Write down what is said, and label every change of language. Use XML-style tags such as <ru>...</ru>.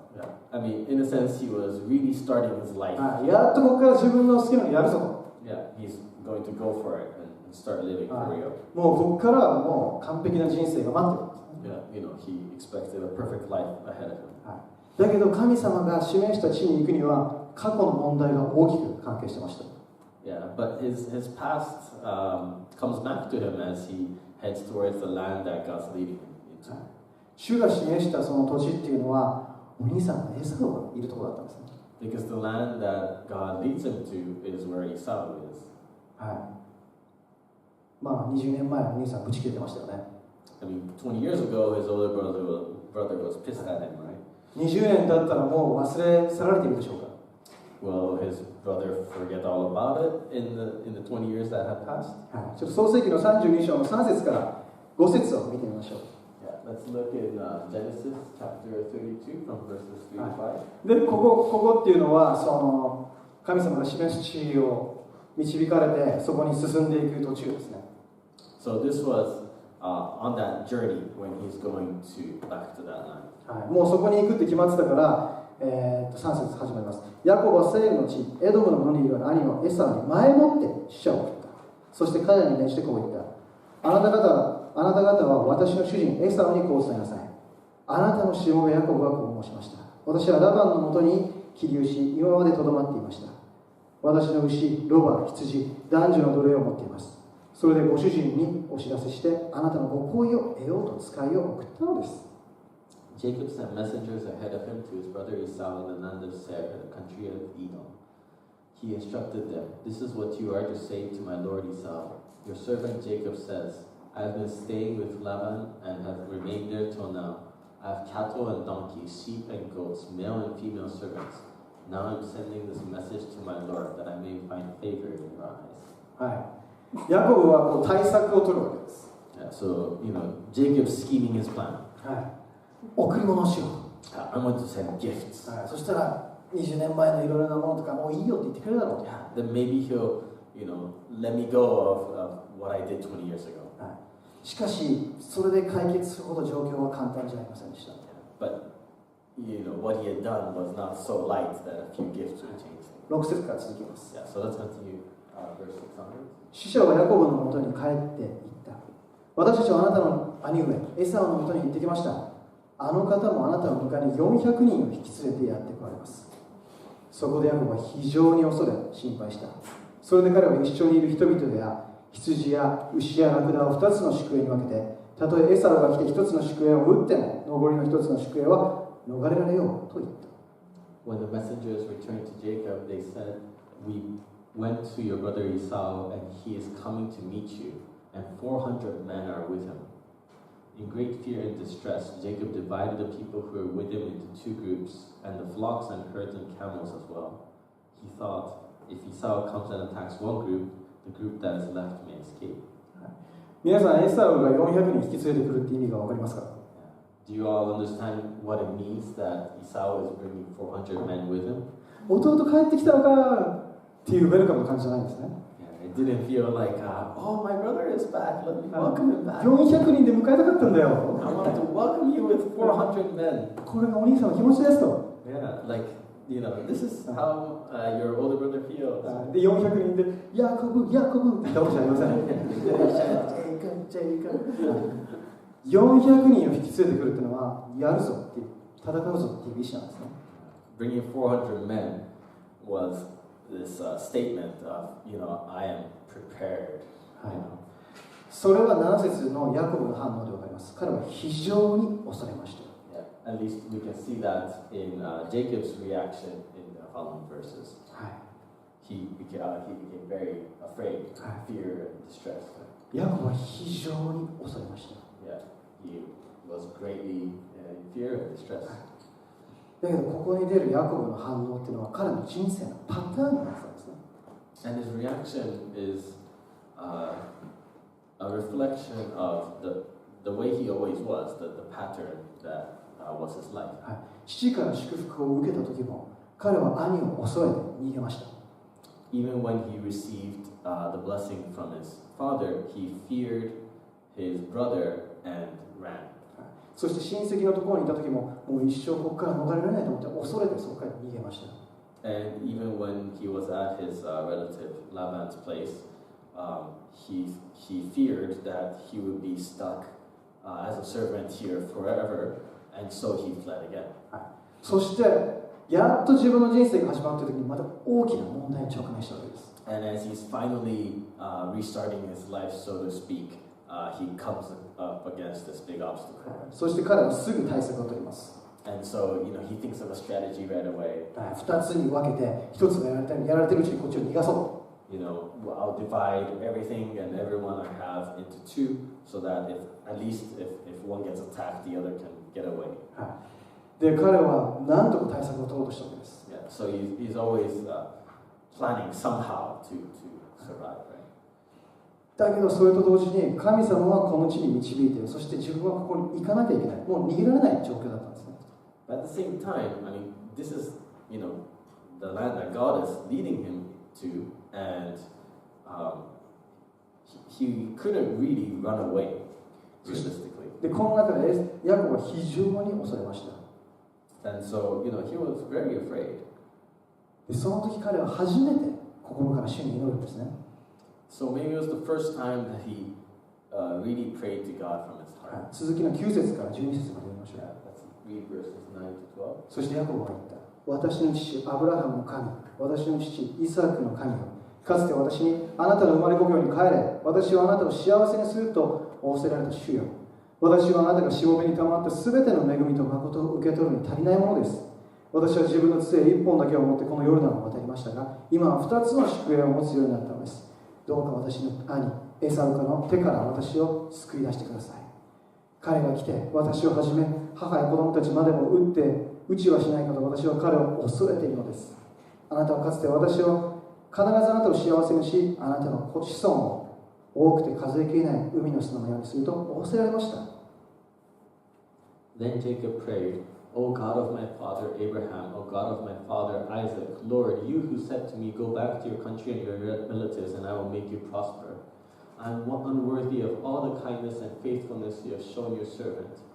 <en>Yeah, I mean, in a sense, he was really starting his life.</en> <ja>はい、やっとここから自分の好きなのやるぞと。</ja> <en>Yeah, he's going to go for it and start living for real.</en> <ja>もうここからはもう完璧な人生が待ってるんです。</ja> <en>Yeah, he expected a perfect life ahead of him.</en> <ja>はい、だけど神様が示した地に行くには過去の問題が大きく関係してました。</ja> <en>Yeah, but his past comes back to him as he heads towards the land that God's leading him into.</en> <ja>はい、主が示したその土地っていうのはお兄さんのエサウがいるところだったんですね。</ja> <en>Because the land that God leads him to is where Esau is.</en> <ja>はい。まあ20年前お兄さんぶち切れてましたよね。</ja> <en>I mean, 20 years ago, his older brother was pissed at him, right?</en> <ja>20年経ったらもう忘れ去られているでしょうか。</ja> <en>Will his brother forget all about it in the 20 years that have passed?</en> <ja>はい、ちょっと創世記の32章の3節から5節を見てみましょう。</ja> <en>Yeah, let's look in Genesis chapter 32 from verses 3 to 5.</en> <ja>はい、でここっていうのはその神様が示す地を導かれてそこに進んでいく途中ですね。</ja> <en>So this was on that journey when he's going back to that land.</en> <ja>はい、もうそこに行くって決まってたから、3節始まります。ヤコブはセールの地、エドムの野にいる兄のエサウに前もって使者を送った。そして彼らに命じてこう言った。あなた方は私の主人エサウにこう伝えなさい。あなたのしもべヤコブはこう申しました。私はラバンのもとに起立し、今までとどまっていました。私の牛、ロバ、羊、男女の奴隷を持っています。それでご主人にお知らせして、あなたのご好意を得ようと使いを送ったのです。</ja> <en>Jacob sent messengers ahead of him to his brother Esau in the land of Seir, the country of Edom. He instructed them, "This is what you are to say to my lord Esau. Your servant Jacob says, I have been staying with Laban and have remained there till now. I have cattle and donkeys, sheep and goats, male and female servants. Now I'm sending this message to my lord that I may find favor in your eyes."</en> <ja>はい。ヤコブはこう対策を取るわけです。</ja> <en>Yeah, so, Jacob's scheming his plan.</en> <ja>はい。贈り物をしよう。</ja> <en>I want to send gifts.</en> <ja>はい。そしたら20年前のいろいろなものとかもういいよって言ってくれるだろうと。</ja> <en>Yeah, then maybe he'll, let me go of what I did 20 years ago.</en> <ja>はい。しかしそれで解決するほど状況は簡単じゃありませんでした。</ja> <en>But what he had done was not so light that a few gifts would change things.</en> <ja>6節から続きます。</ja> <en>Yeah, so let's continue verse 6 onwards.</en> <ja>使者はヤコブのもとに帰っていった。私たちはあなたの兄上エサウのもとに行ってきました。あの方もあなたの迎えに400人を引き連れてやってこられます。そこでヤコブは非常に恐れ心配した。それで彼は一緒にいる人々や羊や牛やラクダを2つの宿営に分けて、たとえエサウが来て1つの宿営を撃っても残りの1つの宿営は逃れられようと言った。</ja> <en>When the messengers returned to Jacob, they said, "We went to your brother Esau, and he is coming to meet you, and 400 men are with him." In great fear and distress, Jacob divided the people who were with him into 2 groups, and the flocks and herds and camels as well. He thought, if Esau comes and attacks one group, the group that is left may escape.</en> <ja>皆さん、エサウが400人引き連れてくるって意味が分かりますか？</ja> <en>Do you all understand what it means that Esau is bringing 400 men with him?</en> <ja>弟帰ってきたのかっていうウェルカムの感じじゃないんですね。</ja> <en>It didn't feel like, oh, my brother is back, let me welcome him back.</en> <ja>400人で迎えたかったんだよ。</ja> <en>I want to welcome you with 400 men.</en> <ja>これがお兄さんの気持ちですと。</ja> <en>Yeah, like, this is how your older brother feels.</en> <ja>で、400人で、ヤコブ、ヤコブって言ったわけじゃありません。 400人を引き連れてくるっていうのは、やるぞっていう、戦うぞっていう意思なんですね。</ja> <en>Bringing 400 men was this statement of, I am prepared.</en> <ja>それは7節のヤコブの反応で分かります。彼は非常に恐れました。</ja> <en>Yeah, at least we can see that in Jacob's reaction in the following verses. He became very afraid, fear and distress.</en> <ja>ヤコブは非常に恐れました。</ja> <en>Yeah, he was greatly in fear and distress.</en> <ja>だけどここに出るヤコブの反応っていうのは彼の人生のパターンになってたんですね。</ja> <en>And his reaction is a reflection of the way he always was, the pattern that was his life.</en> <ja>はい、父から祝福を受けた時も彼は兄を恐れて逃げました。</ja> <en>Even when he received the blessing from his father, he feared his brother and ran.</en> <ja>そして親戚のところにいた時ももう一生ここから逃れられないと思って恐れてそこから逃げました。</ja> <en>And even when he was at his relative Laban's place, he feared that he would be stuck as a servant here forever, and so he fled again.</en> <ja>はい、そしてやっと自分の人生が始まった時にまた大きな問題に直面したわけです。</ja> <en>And as he's finally restarting his life, so to speak, he comes up against this big obstacle.</en> <ja>そして彼はすぐ対策を取ります。</ja> <en>And so, he thinks of a strategy right away.</en> <ja>2つに分けて、1つがやられてるうちにこっちを逃がそう。</ja> <en>I'll divide everything and everyone I have into two, so that at least if one gets attacked, the other can get away.</en> <ja>で、彼は何とか対策を取ろうとしたわけです。</ja> <en>Yeah, so he's always planning somehow to survive, right?</en> <ja>だけどそれと同時に神様はこの地に導いて、そして自分はここに行かなきゃいけない。もう逃げられない状況だったんですね。</ja> <en>But at the same time, this is, the land that God is leading him to, and he couldn't really run away, realistically.</en> <ja>で、この中でヤコブは非常に恐れました。</ja> <en>And so, he was very afraid.</en> <ja>で、その時彼は初めて心から主に祈るんですね。</ja> <en>So maybe it was the first time that he really prayed to God from his heart.</en> <ja>続きの9節から12節まで読みましょう。</ja> <en>Read verses 9 to 12.</en> <ja>そしてヤコブは言った。私の父アブラハムの神、私の父イサクの神よ、かつて私にあなたの生まれ故郷に帰れ、私はあなたを幸せにすると仰せられた主よ。私はあなたがしもべにたまってすべての恵みと誠を受け取るに足りないものです。私は自分の杖一本だけを持ってこのヨルダンを渡りましたが、今は2つの宿営を持つようになったのです。どうか私の兄エサウカの手から私を救い出してください。彼が来て私をはじめ母や子供たちまでも撃ちはしないかと私は彼を恐れているのです。あなたはかつて私を必ずあなたを幸せにし、あなたの子孫を多くて数えきれない海の砂のようにすると仰せられました。</ja> <en>Then Jacob prayed, O God of my father Abraham, O God of my father Isaac, Lord, you who said to me, go back to your country and your relatives, and I will make you prosper. I am unworthy of all the kindness and faithfulness you have shown your servant.</en>